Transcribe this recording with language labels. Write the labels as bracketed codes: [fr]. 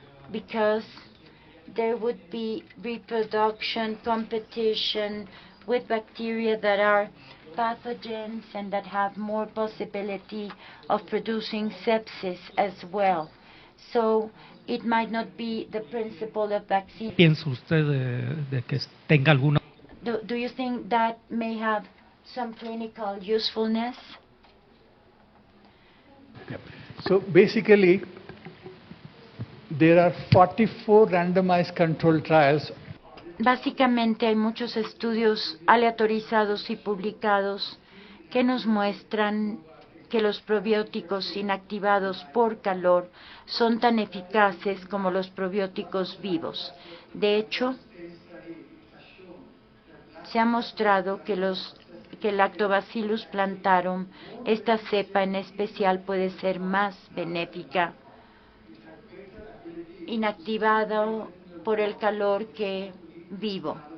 [en] Because there would be reproduction, competition with bacteria that are pathogens and that have more possibility of producing sepsis as well. So it might not be the principle of vaccine. [es] ¿Piensa usted de que tenga alguna? [en] Do you think that may have some clinical usefulness? Yep. So basically, there are 44 randomized control trials [es] básicamente hay muchos estudios aleatorizados y publicados que nos muestran que los probióticos inactivados por calor son tan eficaces como los probióticos vivos. De hecho, se ha mostrado que el Lactobacillus plantarum, esta cepa en especial, puede ser más benéfica inactivado por el calor que vivo.